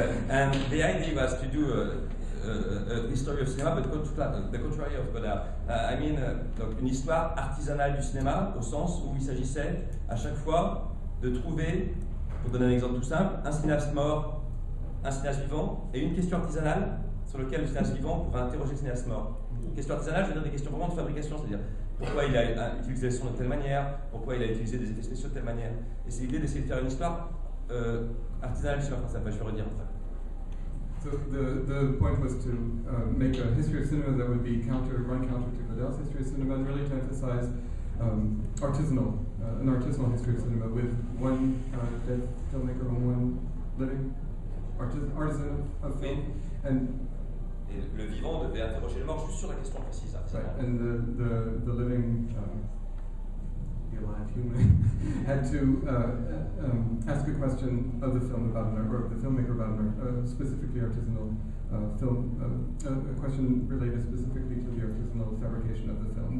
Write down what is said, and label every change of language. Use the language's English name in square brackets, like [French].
[English] And the idea was to do a history of cinema, but the contrary of Godard. I mean, [French] donc une histoire artisanale du cinéma, au sens où il s'agissait à chaque fois de trouver, pour donner un exemple tout simple, un cinéaste mort, un cinéaste vivant, et une question artisanale sur laquelle le cinéaste vivant pourra interroger le cinéaste mort. Une question artisanale, je veux dire des questions vraiment de fabrication, c'est-à-dire pourquoi il a utilisé le son de telle manière, pourquoi il a utilisé des effets spéciaux de telle manière. Et c'est l'idée d'essayer de faire une histoire artisanale du cinéma français. Enfin, je vais redire après. [English] So the point was to make a history of cinema that would be run counter to Godard's history of cinema, and really to emphasize an artisanal history of cinema with one dead filmmaker and one living artisan of film. And [French] Et le vivant devait interroger le mort juste sur la question précise. [English] Right, and the living, the alive human had to ask a question of the film about or of the filmmaker about specifically artisanal film, a question related specifically to the artisanal fabrication of the film.